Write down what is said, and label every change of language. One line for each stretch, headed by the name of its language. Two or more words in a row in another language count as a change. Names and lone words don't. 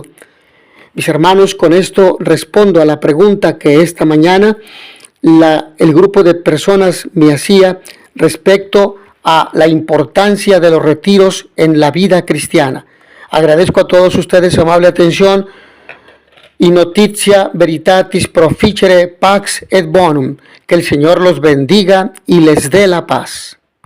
Spanish: Mis hermanos, con esto respondo a la pregunta que esta mañana el grupo de personas me hacía respecto a la importancia de los retiros en la vida cristiana. Agradezco a todos ustedes su amable atención.
Latin: Y notitia veritatis proficere pax et bonum.
Spanish: Que el Señor los bendiga y les dé la paz.